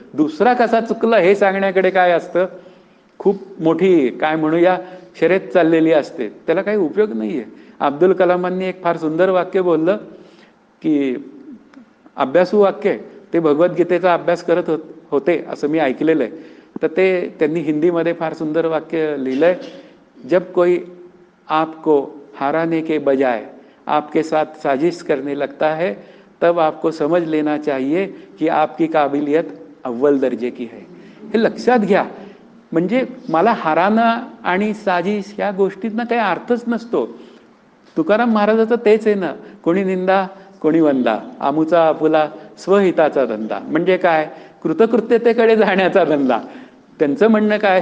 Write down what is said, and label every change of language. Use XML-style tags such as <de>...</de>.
<mr>दुसरा कसा चुकला हे सांगण्याकडे काय असतं, खूप मोठी काय म्हणूया शर्यत चाललेली असते. त्याला काही उपयोग नाहीये. अब्दुल कलामांनी एक फार सुंदर वाक्य बोललं की अभ्यासू वाक्य ते भगवद्गीतेचा अभ्यास करत होते असं मी ऐकलेलं आहे. तर ते त्यांनी हिंदीमध्ये फार सुंदर वाक्य लिहिलंय,</mr> <hi>जब कोई आपको हराने के बजाय आपके साथ साजिश करने लगता है तब आपको समझ लेना चाहिए कि आपकी काबिलियत अव्वल दर्जे की है.</hi> <mr>हे लक्षात घ्या. म्हणजे मला हराणं आणि साजिश या गोष्टींना काही अर्थच नसतो. तुकाराम महाराजाचं तेच आहे ना, कोणी निंदा कोणी वंदा, आमुचा आपुला स्वहिताचा धंदा. म्हणजे काय? कृतकृत्यतेकडे जाण्याचा धंदा. त्यांचं म्हणणं काय?</mr>